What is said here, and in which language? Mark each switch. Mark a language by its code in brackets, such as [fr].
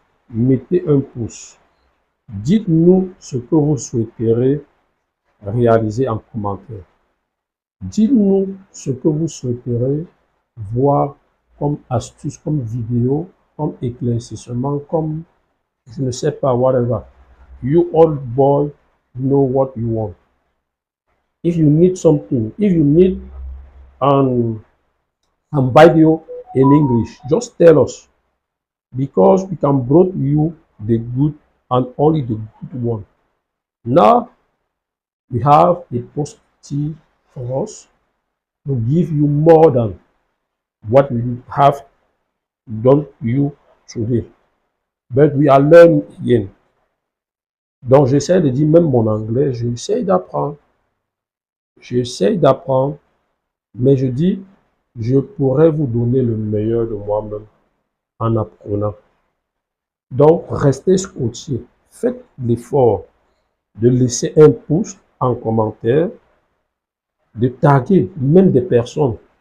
[fr] Mettez un pouce. Dites-nous ce que vous souhaiterez réaliser en commentaire. Dites-nous ce que vous souhaiterez voir comme astuce, comme vidéo, comme éclaircissement, comme, je ne sais pas, whatever. [en] You old boy know what you want. If you need something, if you need video in English, just tell us, because we can bring you the good and only the good one. Now we have a positive for us to give you more than what we have done to you today. But we are learning again. [fr] Donc j'essaie de dire, même mon anglais, j'essaie d'apprendre. J'essaie d'apprendre, mais je dis, je pourrais vous donner le meilleur de moi-même en apprenant. Donc, restez scotché. Faites l'effort de laisser un pouce en commentaire, de taguer même des personnes.